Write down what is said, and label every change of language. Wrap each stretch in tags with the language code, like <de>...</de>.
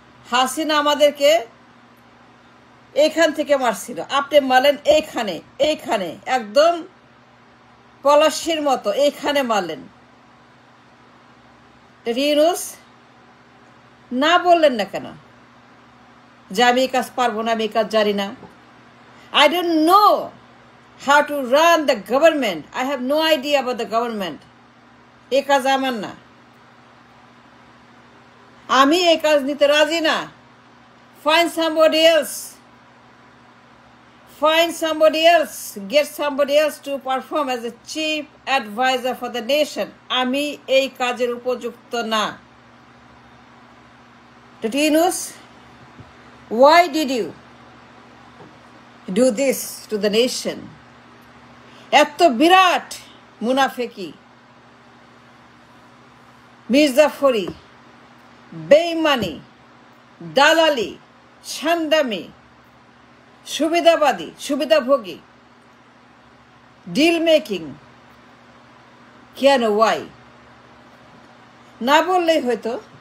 <bn>হাসিনা আমাদেরকে এইখান থেকে মারছিল, আপনি মারলেন এইখানে, এইখানে একদম পলাশির মতো এইখানে মারলেন। ইউনূস না বললেন না কেন যে আমি এই কাজ পারবো না, আমি এই কাজ জানি না?</bn> <en>I don't know how to run the government. I have no idea about the government.</en> <bn>এই কাজ আমার না, আমি এই কাজ নিতে রাজি না।</bn> <en>Find somebody else. Find somebody else. Get somebody else to perform as a chief advisor for the nation.</en> <bn>আমি এই কাজের উপযুক্ত না।</bn> <en>Dr. Yunus, why did you do this to the nation?</en> <bn>এত বিরাট মুনাফেকি, মির্জাফরি, বেঈমানি, দালালি, সান্দামি, সুবিধাবাদী, সুবিধাভোগী, ডিল মেকিং, কেন? ওয়াই? না বললেই হয়তো।</bn>